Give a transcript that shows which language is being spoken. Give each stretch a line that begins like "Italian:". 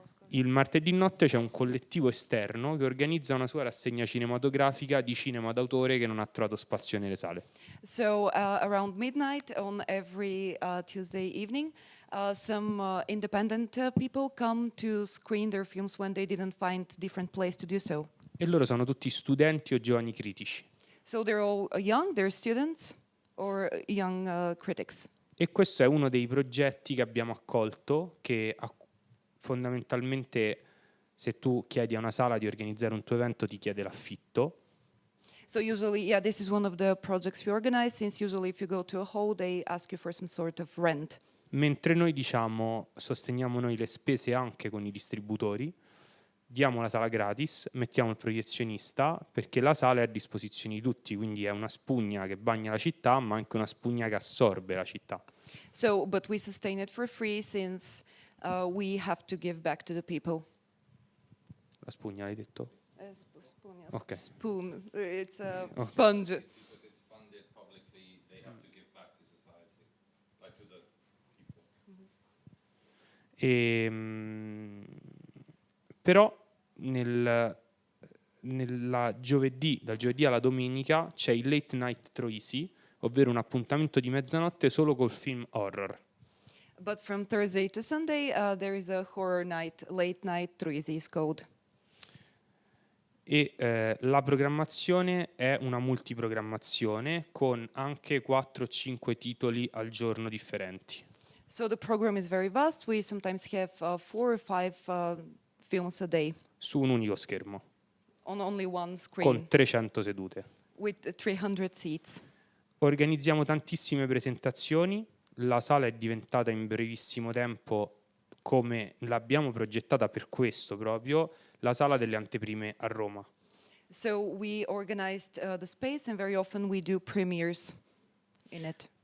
Italian: Il martedì notte c'è un collettivo esterno che organizza una sua rassegna cinematografica di cinema d'autore che non ha trovato spazio nelle sale.
English: So around midnight on every Tuesday evening, some independent people come to screen their films when they didn't find different place to do so.
Italian: E loro sono tutti studenti o giovani critici.
English: So they're all young, they're students or young critics.
Italian: E questo è uno dei progetti che abbiamo accolto, che fondamentalmente se tu chiedi a una sala di organizzare un tuo evento ti chiede l'affitto.
English: So usually, yeah, this is one of the projects we organize, since usually if you go to a hall, they ask you for some sort of rent.
Italian: Mentre noi sosteniamo noi le spese anche con i distributori, diamo la sala gratis, mettiamo il proiezionista, perché la sala è a disposizione di tutti, quindi è una spugna che bagna la città, ma anche una spugna che assorbe la città.
English: So, but we sustain it for free, since we have to give back to the people.
Italian: La spugna l'hai detto?
English: Spoon, yes. Okay. Spoon. It's a sponge. Because it's funded publicly, they have to give back to society, like to the people.
Italian: Però dal giovedì alla domenica c'è il Late Night Troisi, ovvero un appuntamento di mezzanotte solo col film horror.
English: But from Thursday to Sunday, there is a horror night, late night, Troisi is called.
Italian: E la programmazione è una multiprogrammazione con anche 4-5 titoli al giorno differenti.
English: So the program is very vast. We sometimes have 4 or 5 films a day
Italian: Su un unico schermo,
English: on only one screen
Italian: con 300 sedute.
English: with 300 seats.
Italian: Organizziamo tantissime presentazioni, la sala è diventata in brevissimo tempo, come l'abbiamo progettata per questo proprio, la sala delle anteprime a Roma.
English: So we organized the space, and very often we do premieres in it.